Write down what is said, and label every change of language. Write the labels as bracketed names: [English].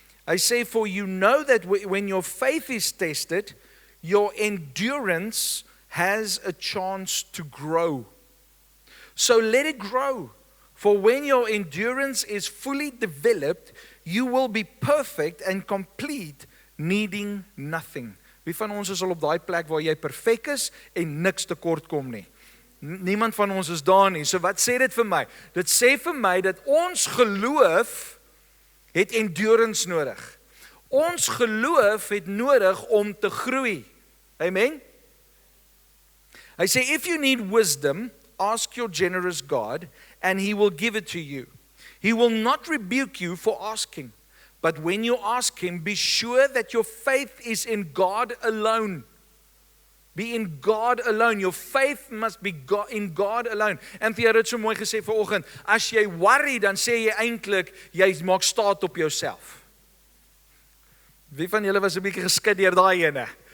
[Afrikaans] Hy sê, [English] for you know that when your faith is tested, your endurance has a chance to grow. So let it grow. For when your endurance is fully developed, you will be perfect and complete, needing nothing. [Afrikaans] Wie van ons is al op daai plek waar jy perfek is en niks tekort kom nie? Niemand van ons is daar nie. So wat sê dit vir my? Dit sê vir my dat ons geloof het endurance nodig. Ons geloof het nodig om te groei. Amen? Hy sê, [English] if you need wisdom, ask your generous God, and He will give it to you. He will not rebuke you for asking, but when you ask Him, be sure that your faith is in God alone. Be in God alone. Your faith must be in God alone. [Afrikaans] En vir jou het so mooi gesê vanoggend, as jy worry, dan sê jy eintlik, jy maak staat op jouself. Wie van julle was 'n bietjie geskit deur daai ene?